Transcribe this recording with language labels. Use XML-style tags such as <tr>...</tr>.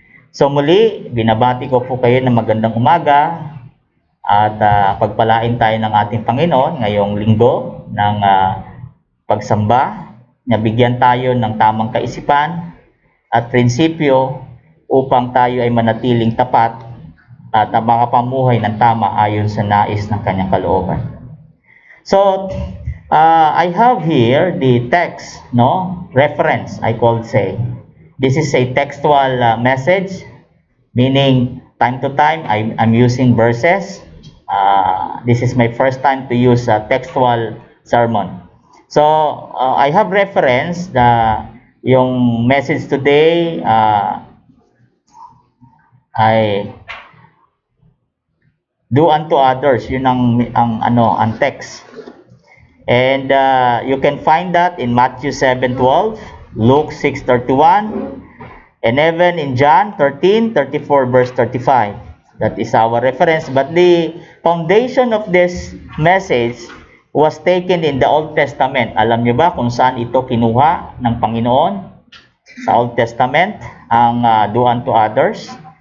<tl>So muli, binabati ko po kayo ng magandang umaga at pagpalain tayo ng ating Panginoon ngayong linggo ng pagsamba, na bigyan tayo ng tamang kaisipan at prinsipyo upang tayo ay manatiling tapat at makapamuhay ng tama ayon sa nais ng kanyang kalooban.</tl> <en>So, I have here the text, reference, I could say. This is a textual message, meaning time to time I'm using verses. This is my first time to use a textual sermon. So, I have reference yung message today ay do unto others,</en> <tl>yun ang</tl> <en>text. And you can find that in Matthew 7:12, Luke 6:31, and even in John 13:34 verse 35. That is our reference. But the foundation of this message was taken in the Old Testament.</en> <tl>Alam niyo ba kung saan ito kinuha ng Panginoon? Sa Old Testament, ang</tl> <en>do unto others.</en>